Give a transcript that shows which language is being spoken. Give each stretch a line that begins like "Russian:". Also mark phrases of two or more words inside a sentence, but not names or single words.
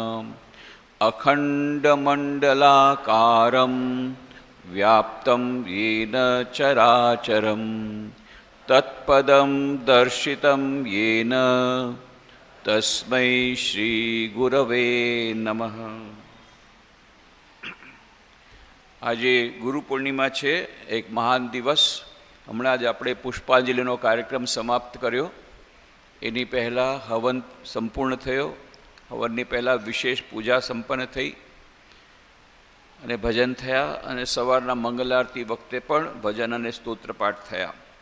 Sanskrit: अखण्डमण्डलाकारं व्याप्तं येन चराचरं तत्पदं दर्शितं येन तस्मै श्रीगुरवे नमः।
Gujarati: આજે ગુરુ પૂર્ણિમા છે, એક મહાન દિવસ. હમણાં જ આપણે પુષ્પાંજલિનો કાર્યક્રમ સમાપ્ત કર્યો. એની પહેલાં હવન સંપૂર્ણ થયો. હવનની પહેલાં વિશેષ પૂજા સંપન્ન થઈ અને ભજન થયા, અને સવારના મંગલ આરતી વખતે પણ ભજન અને સ્તોત્રપાઠ થયા.